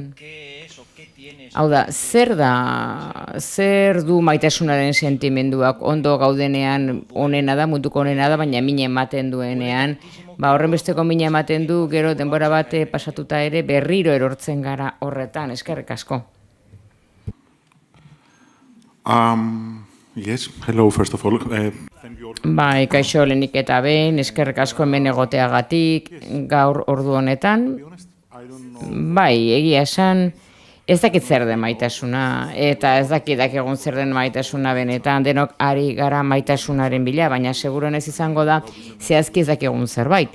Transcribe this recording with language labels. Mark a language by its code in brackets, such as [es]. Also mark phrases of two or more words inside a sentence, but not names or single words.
[eu] Hau da, zer du maitasunaren sentimenduak ondo gaudenean onena da, munduko onena da, baina min ematen duenean, horren besteko min ematen du, gero denbora bat pasatuta ere berriro erortzen gara horretan, eskerrik asko. [en] Yes, hello, first of all. [eu] Kaixo lehenik eta behin, eskerrik asko hemen egoteagatik gaur ordu honetan. Egia esan, ez dakit zer den maitasuna, eta ez dakit egun zer den maitasuna benetan, denok ari gara maitasunaren bila, baina seguron ez izango da, zehazki ez dakit egun zerbait.